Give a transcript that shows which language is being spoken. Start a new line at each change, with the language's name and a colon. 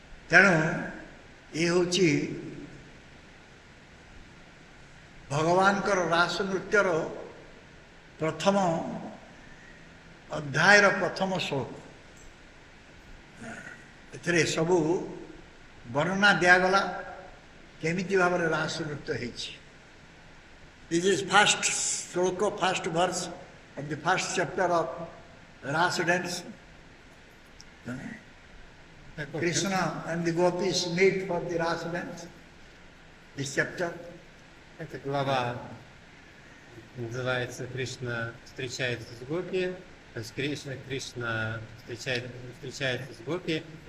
Odia: ତେଣୁ ଇଏ ହେଉଛି ଭଗବାନଙ୍କର ରାସ ନୃତ୍ୟର ପ୍ରଥମ ଅଧ୍ୟାୟର ପ୍ରଥମ ଶ୍ଲୋକ ଏଥିରେ ସବୁ ବର୍ଣ୍ଣନା ଦିଆଗଲା କେମିତି ଭାବରେ ରାସ ନୃତ୍ୟ ହେଇଛି।
English: This is first shloka, first verse of the first chapter of Rasa dance. Krishna and the gopis meet for the Rasa dance. This chapter.
Russian: Эта глава называется «Кришна встречается с гопи». То есть Кришна встречается с гопи.